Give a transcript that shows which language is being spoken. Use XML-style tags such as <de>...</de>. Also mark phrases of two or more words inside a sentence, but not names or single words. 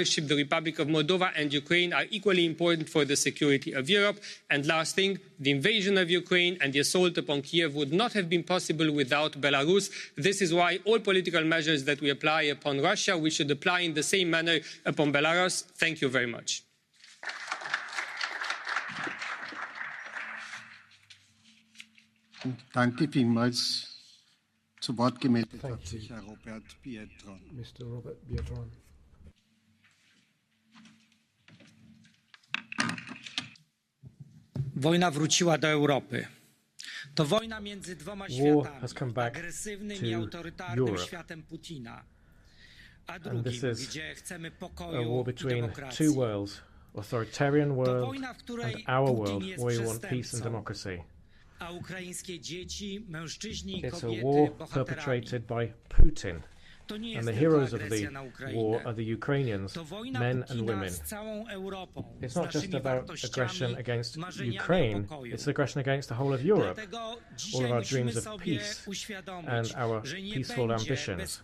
<en>The Republic of Moldova and Ukraine are equally important for the security of Europe. And last thing, the invasion of Ukraine and the assault upon Kiev would not have been possible without Belarus. This is why all political measures that we apply upon Russia, we should apply in the same manner upon Belarus. Thank you very much.</en> <de>Danke vielmals. Zu Wort gemeldet hat sich Herr Robert Biedron.</de> <en>Mr. Robert Biedron.</en> <pl>Wojna wróciła do Europy. To wojna między dwoma światami, agresywnym i autorytarnym światem Putina, a drugim, gdzie chcemy pokoju i demokracji.</pl> <en>Authoritarian world and our world where we want peace and democracy.</en> <pl>A ukraińskie dzieci, mężczyźni i</pl> <en>It's a</en> <pl>kobiety,</pl> <en>war</en> <pl>bohaterami.</pl> <en>perpetrated by Putin. And the heroes of the war are the Ukrainians, men and women. It's not just about aggression against Ukraine, it's aggression against the whole of Europe, all of our dreams of peace and our peaceful ambitions.</en>